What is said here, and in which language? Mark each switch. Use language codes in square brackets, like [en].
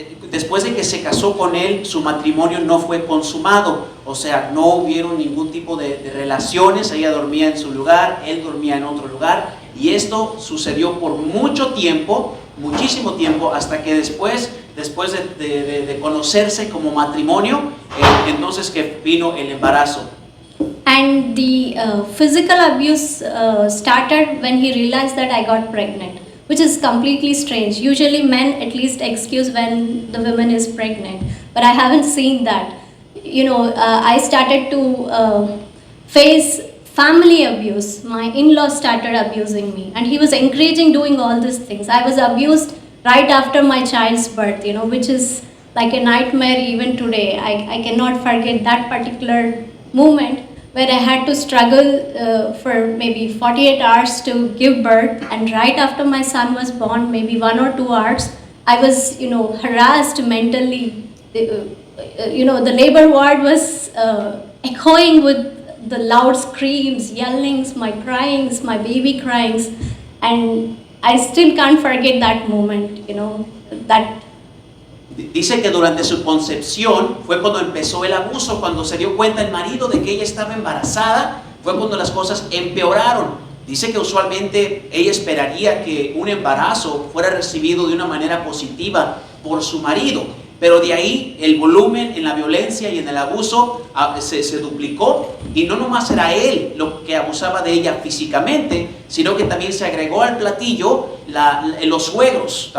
[es] Después de que se casó con él, su matrimonio no fue consumado, o sea, no hubieron ningún tipo de relaciones, ella dormía en su lugar, él dormía en otro lugar, y esto sucedió por mucho tiempo, muchísimo tiempo, hasta que después de conocerse como matrimonio, entonces que vino el embarazo. [en] And the physical abuse started when he realized that I got pregnant, which is completely strange. Usually men at least excuse when the woman is pregnant, but I haven't seen that. I started to face family abuse. My in-laws started abusing me, and he was encouraging doing all these things. I was abused right after my child's birth, which is like a nightmare even today. I cannot forget that particular moment where I had to struggle for maybe 48 hours to give birth, and right after my son was born, maybe 1 or 2 hours, I was, harassed mentally. The labor ward was echoing with the loud screams, yellings, my cryings, my baby cryings, and I still can't forget that moment, that. [es] Dice que durante su concepción fue cuando empezó el abuso, cuando se dio cuenta el marido de que ella estaba embarazada, fue cuando las cosas empeoraron. Dice que usualmente ella esperaría que un embarazo fuera recibido de una manera positiva por su marido, pero de ahí el volumen en la violencia y en el abuso se duplicó, y no nomás era él lo que abusaba de ella físicamente, sino que también se agregó al platillo los suegros.